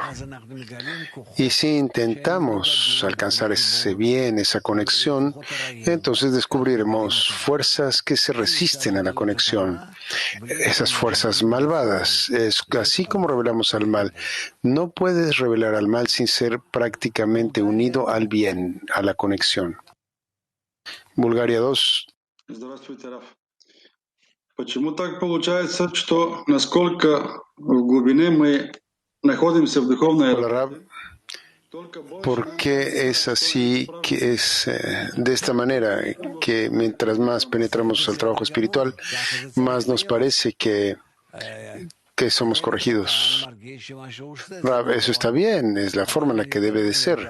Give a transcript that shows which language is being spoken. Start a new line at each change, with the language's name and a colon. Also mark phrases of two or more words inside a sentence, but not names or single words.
Spanish: Y si intentamos alcanzar ese bien, esa conexión, entonces descubriremos fuerzas que se resisten a la conexión. Esas fuerzas malvadas. Es así como revelamos al mal. No puedes revelar al mal sin ser prácticamente unido al bien, a la conexión. Bulgaria 2.
Russian: Почему так получается, что насколько в глубине мы находимся в духовной...
Spanish: Hola, Rab. ¿Por qué es así que es de esta manera que mientras más penetramos al trabajo espiritual, más nos parece que somos corregidos? Rab, eso está bien, es la forma en la que debe de ser.